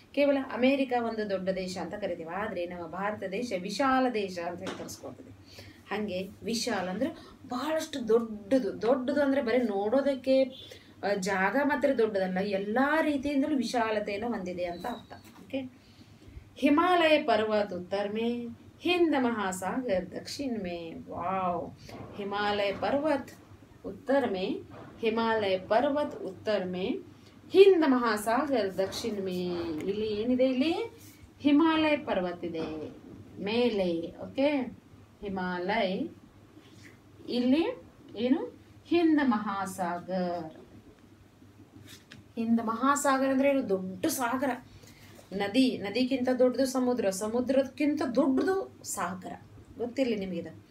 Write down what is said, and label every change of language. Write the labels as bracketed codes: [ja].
[kn] ಕೇವಲ ಅಮೇರಿಕಾ ಒಂದು ದೊಡ್ಡ ದೇಶ ಅಂತ ಕರಿತೀವಿ, ಆದರೆ ನಮ್ಮ ಭಾರತ ದೇಶ ವಿಶಾಲ ದೇಶ ಅಂತ ಹೇಳಿ ಕರೆಸ್ಕೊಳ್ತದೆ. ಹಾಗೆ ವಿಶಾಲ ಅಂದರೆ ಬಹಳಷ್ಟು ದೊಡ್ಡದು ಅಂದರೆ ಬರೀ ನೋಡೋದಕ್ಕೆ ಜಾಗ ಮಾತ್ರ ದೊಡ್ಡದಲ್ಲ, ಎಲ್ಲ ರೀತಿಯಿಂದಲೂ ವಿಶಾಲತೆಯನ್ನು ಹೊಂದಿದೆ ಅಂತ ಅರ್ಥ. ಓಕೆ. [hi] हिमालय पर्वत उत्तर में, हिंद महासागर दक्षिण में. वाव. हिमालय पर्वत उत्तर में, हिमालय पर्वत उत्तर में, हिंद महासागर दक्षिण में. [kn] ಇಲ್ಲಿ ಏನಿದೆ, ಇಲ್ಲಿ ಹಿಮಾಲಯ ಪರ್ವತ ಇದೆ ಮೇಲೆ. ಓಕೆ. ಹಿಮಾಲಯ, ಇಲ್ಲಿ ಏನು, ಹಿಂದ್ ಮಹಾಸಾಗರ್. ಹಿಂದ್ ಮಹಾಸಾಗರ ಅಂದ್ರೆ ಏನು, ದೊಡ್ಡ ಸಾಗರ. ನದಿಗಿಂತ ದೊಡ್ಡದು ಸಮುದ್ರ, ಸಮುದ್ರಕ್ಕಿಂತ ದೊಡ್ಡದು ಸಾಗರ. ಗೊತ್ತಿರಲಿ ನಿಮಗಿದ.